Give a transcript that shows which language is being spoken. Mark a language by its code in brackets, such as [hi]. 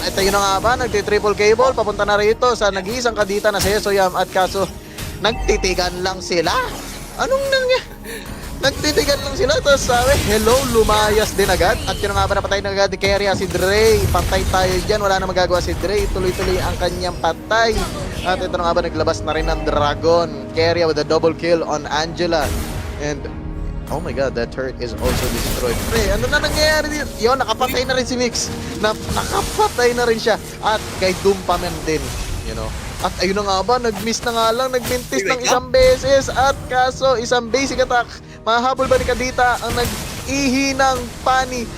[tl] Ito yun na nga ba, nagti-triple cable, papunta na rito sa nag-iisang kadita na si 𝙖𝙤𝙤𝙤 at kaso nagtitigan lang sila. Anong nagtitigan lang sila, tapos sabi, hello, lumayas din agad. At yun nga ba, napatay na agad ni Keria si Dre. Patay tayo dyan, wala na magagawa si Dre. Tuloy-tuloy ang kanyang patay. At ito na nga ba, naglabas na rin ng Dragon. [en] Keria with a double kill on Angela. And, oh my god, that turret is also destroyed. [tl] Pre, ano na nangyayari dito? Yun, nakapatay na rin si Mix. Nakapatay na rin siya. At kay Dumpaman din, At ayun na nga ba, nag-miss na nga lang, nag-mintis ng isang beses at kaso isang basic attack. Mahahabol ba ni Kadita ang nag-ihi ng Fanny?